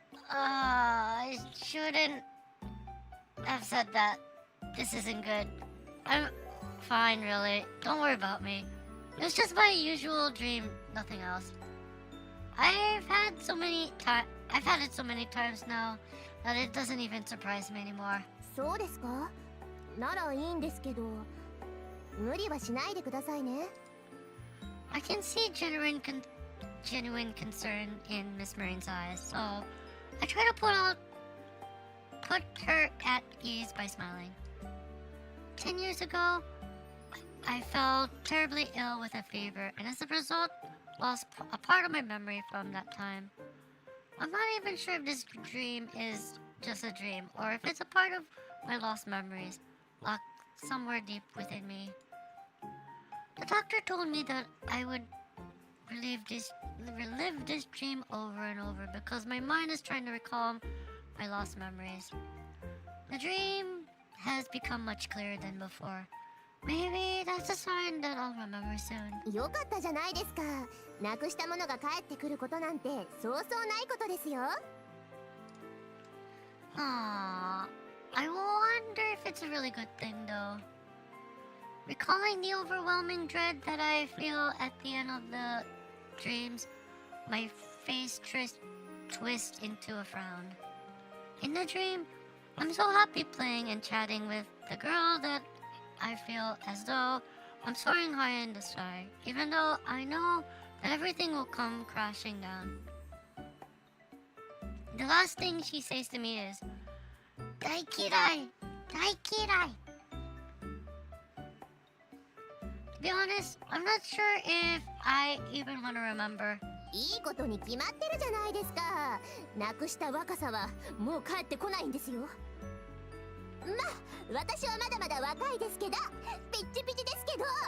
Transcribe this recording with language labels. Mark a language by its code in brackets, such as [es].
[en] I shouldn't have said that. This isn't good. I'm fine, really. Don't worry about me. It was just my usual dream, nothing else. I've had it so many times now that it doesn't even surprise me anymore. [ja] そうですか。ならいいんですけど、無理はしないでくださいね。 [en] I can see genuine concern in Miss Marine's eyes, so I try to put her at ease by smiling. 10 years ago, I fell terribly ill with a fever, and as a result, lost a part of my memory from that time. I'm not even sure if this dream is just a dream or if it's a part of my lost memories, locked somewhere deep within me. The doctor told me that I would relive this dream over and over because my mind is trying to recall my lost memories. The dream has become much clearer than before. Maybe that's a sign that I'll remember soon. [ja] よかったじゃないですか。なくしたものが帰ってくることなんてそうそうないことですよ。 Aww. [en] I wonder if it's a really good thing though. Recalling the overwhelming dread that I feel at the end of the dreams, my face twists into a frown. In the dream, I'm so happy playing and chatting with the girl that I feel as though I'm soaring high in the sky, even though I know that everything will come crashing down. The last thing she says to me is, [ja] "Daikirai! Daikirai!" [en] To be honest, I'm not sure if I even want to remember. [ja] いいことに決まってるじゃないですか。なくした若さはもう帰ってこないんですよ。まあ、私はまだまだ若いですけど、ピッチピチですけど。